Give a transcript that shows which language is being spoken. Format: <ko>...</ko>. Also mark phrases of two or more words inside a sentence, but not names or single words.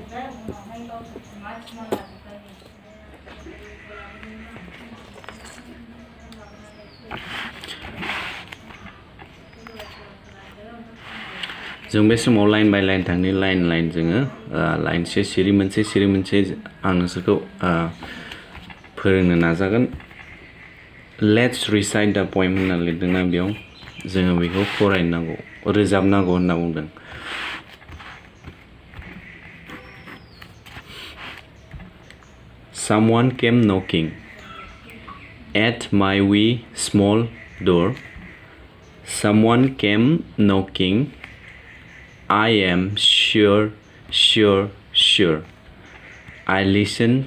<brx>जों बे समाव</brx> <en>line by line</en> <brx>थांनि लाइन जोङो लाइनसे सिरि मोनसे आं नोंसोरखौ फोरोंनो नाजागोन.</brx> <en>let's recite the poem</en> <brx>होनना लिरदोंना बेयाव जोङो बेखौ फरायनांगौ रोजाबनांगौ होनना बुंदों.</brx> <en>Someone came knocking at my wee small door. Someone came knocking. I am sure. I listened.</en>